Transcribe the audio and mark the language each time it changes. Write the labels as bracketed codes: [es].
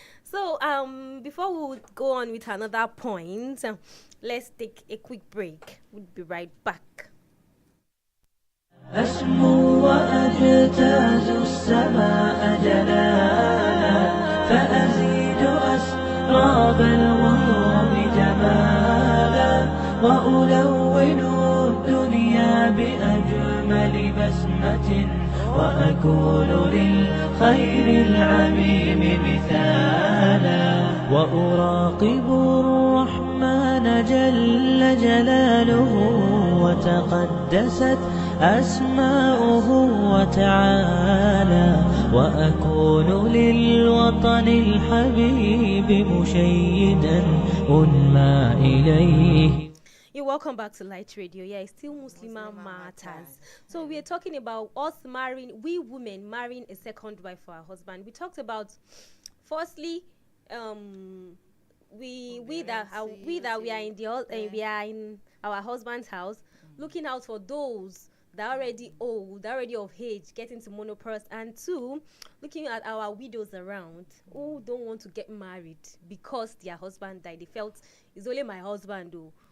[en] So before we go on with another point, let's take a quick break. We'll be right back. [ar] أسمو وأجتاز السماء جلالا فأزيد أسراب الغيوم جمالا وألون الدنيا بأجمل بسمة وأكون للخير العميم مثالا وأراقب الرحمن جل جلاله وتقدست أسماؤه وتعالى وأكون للوطن الحبيب مشيدا أنمى إليه. [en] You're welcome back to Light Radio. Yeah, it's still Muslimah Matters. So we're talking about us marrying, we women marrying a second wife for our husband. We talked about, firstly, we are in our husband's house, looking out for those that are already old, that are already of age, getting to menopause, and two, looking at our widows around who don't want to get married because their husband died. They felt it's only my husband though.